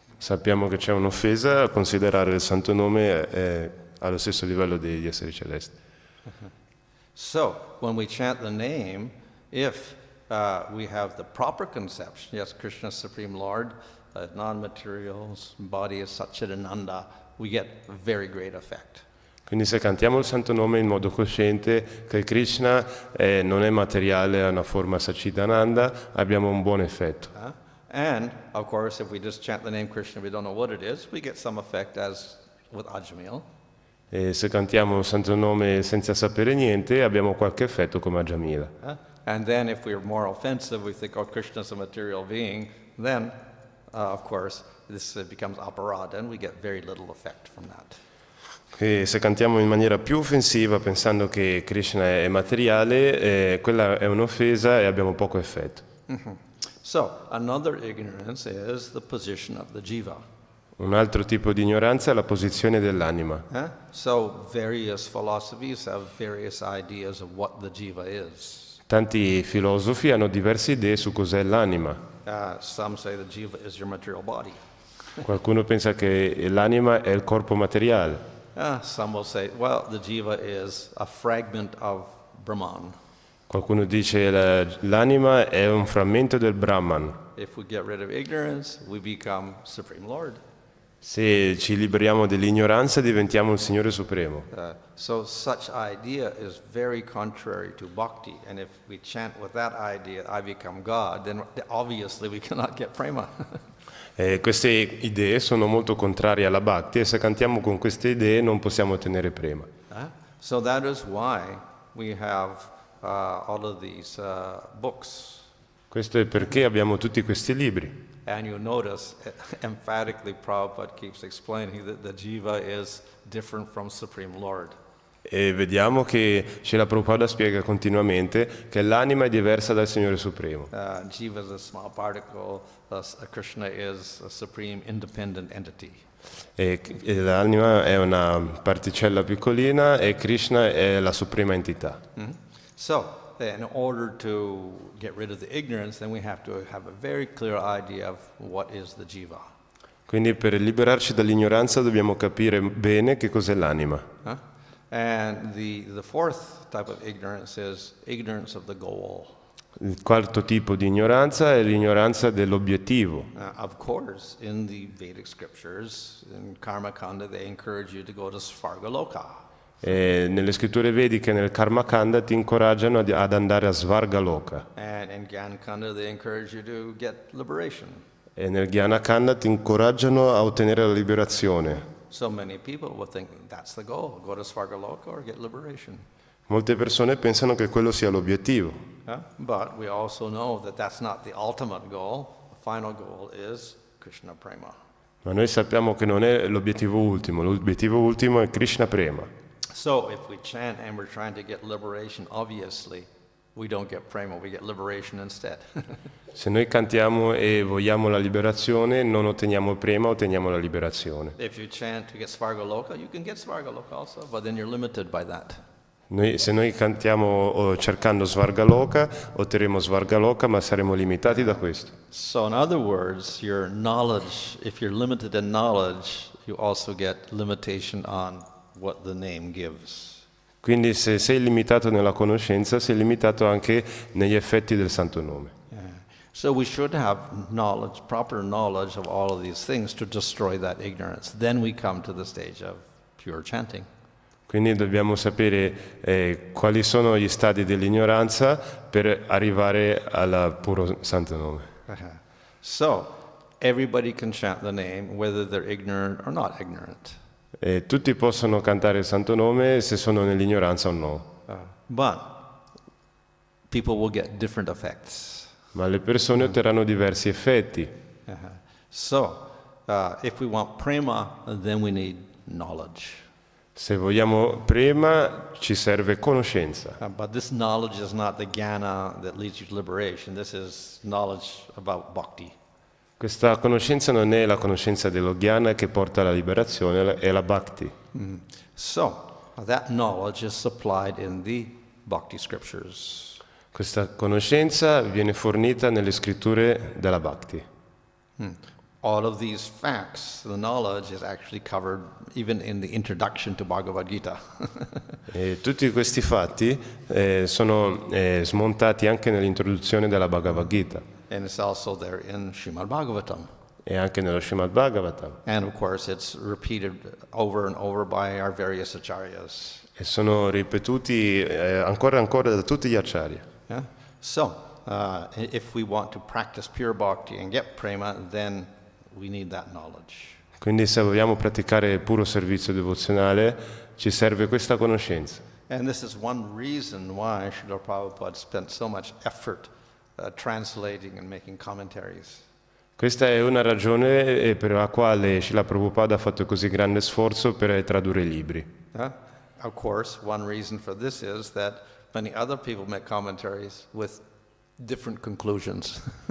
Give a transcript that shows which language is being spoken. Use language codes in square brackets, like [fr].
[it] Sappiamo che c'è un'offesa a considerare il santo nome allo stesso livello degli esseri celesti. [en] So, when we chant the name, if we have the proper conception, yes, Krishna is Supreme Lord, non-material, body is Satchidananda, we get very great effect. [it] Quindi se cantiamo il santo nome in modo cosciente che Krishna non è materiale, ha una forma Satchidananda, abbiamo un buon effetto. [en] And, of course, if we just chant the name Krishna, we don't know what it is, we get some effect as with Ajamil. [it] E se cantiamo il santo nome senza sapere niente, abbiamo qualche effetto come a Jamila. [en] And then if we're more offensive, we think, oh, Krishna is a material being, then, of course, this becomes aparada, and we get very little effect from that. [it] E se cantiamo in maniera più offensiva pensando che Krishna è materiale, quella è un'offesa e abbiamo poco effetto. [en] So, another ignorance is the position of the jiva. [it] Un altro tipo di ignoranza è la posizione dell'anima. [en] So, various philosophies have various ideas of what the jiva is. [it] Tanti filosofi hanno diverse idee su cos'è l'anima. [en] Some say the jiva is your material body. [it] Qualcuno pensa che l'anima è il corpo materiale. [en] Some will say, well, the jiva is a fragment of Brahman. [it] Qualcuno dice l'anima è un frammento del Brahman. [en] If we get rid of ignorance, we become Supreme Lord. [it] Se ci liberiamo dell'ignoranza diventiamo il Signore Supremo. [en] So such idea is very contrary to bhakti, and if we chant with that idea, I become God, then obviously we cannot get prema. [it] Queste idee sono molto contrarie alla bhakti e se cantiamo con queste idee non possiamo ottenere prema. [en] So that is why we have all of these books. [it] Questo è perché abbiamo tutti questi libri. [en] And you notice, emphatically, Prabhupada keeps explaining that the jiva is different from Supreme Lord. [it] E vediamo che Srila Prabhupada spiega continuamente che l'anima è diversa dal Signore Supremo. [en] Jiva is a small particle, Krishna is a supreme independent entity. [it] E l'anima è una particella piccolina e Krishna è la suprema entità. [en] So, in order to get rid of the ignorance, then we have to have a very clear idea of what is the jiva. [it] Quindi per liberarci dall'ignoranza dobbiamo capire bene che cos'è l'anima. [en] And the fourth type of ignorance is ignorance of the goal. [it] Il quarto tipo di ignoranza è l'ignoranza dell'obiettivo. [en] Of course, in the Vedic scriptures, in Karma Kanda, they encourage you to go to Svargaloka. [it] E nelle scritture vediche, nel Karma Kanda, ti incoraggiano ad andare a Svargaloka. [en] And in Gyan Kanda, they encourage you to get liberation. [it] E nel Jnana Kanda ti incoraggiano a ottenere la liberazione. [en] So many people would think that's the goal, go to Svargaloka or get liberation. [it] Molte persone pensano che quello sia l'obiettivo. [en] But we also know that that's not the ultimate goal. The final goal is Krishna Prema. [it] Ma noi sappiamo che non è l'obiettivo ultimo è Krishna Prema. [en] So if we chant and we're trying to get liberation, obviously we don't get prema, we get liberation instead. [it] Se noi cantiamo e vogliamo la liberazione, non otteniamo prema, otteniamo la liberazione. [en] If you chant to get Svargaloka, you can get Svargaloka also, but then you're limited by that. [it] Se noi cantiamo cercando Svargaloka, otterremo Svargaloka, ma saremo limitati da questo. [en] So in other words, your knowledge, if you're limited in knowledge, you also get limitation on what the name gives. [it] Quindi se sei limitato nella conoscenza, sei limitato anche negli effetti del santo nome. [en] So we should have knowledge, proper knowledge of all of these things to destroy that ignorance. Then we come to the stage of pure chanting. [it] Quindi dobbiamo sapere quali sono gli stadi dell'ignoranza per arrivare al puro santo nome. [en] So everybody can chant the name whether they're ignorant or not ignorant. [it] E tutti possono cantare il santo nome se sono nell'ignoranza o no. [en] But people will get different effects. [it] Ma le persone otterranno diversi effetti. [en] So if we want prema, then we need knowledge. [it] Se vogliamo prema, ci serve conoscenza. [en] But this knowledge is not the jnana that leads you to liberation. This is knowledge about bhakti. [it] Questa conoscenza non è la conoscenza dello jnana che porta alla liberazione, è la bhakti. [en] So that knowledge is supplied in the bhakti scriptures. [it] Questa conoscenza viene fornita nelle scritture della bhakti. [en] All of these facts, the knowledge is actually covered even in the introduction to Bhagavad Gita. [it] E tutti questi fatti sono smontati anche nell'introduzione della Bhagavad Gita [en] And it's also there in Srimad Bhagavatam. [it] e anche nello Srimad Bhagavatam. [en] And of course it's repeated over and over by our various acharyas. [it] E sono ripetuti ancora e ancora da tutti gli acharya. [en] Yeah? So, if we want to practice pure bhakti and get prema, then we need that knowledge. [it] Quindi se vogliamo praticare il puro servizio devozionale ci serve questa conoscenza. [en] And this is one reason why Srila Prabhupada spent so much effort translating and making commentaries. [it] Questa è una ragione per la quale Srila Prabhupada ha fatto così grande sforzo per tradurre i libri. [en] Of course, one reason for this is that many other people make commentaries with different conclusions.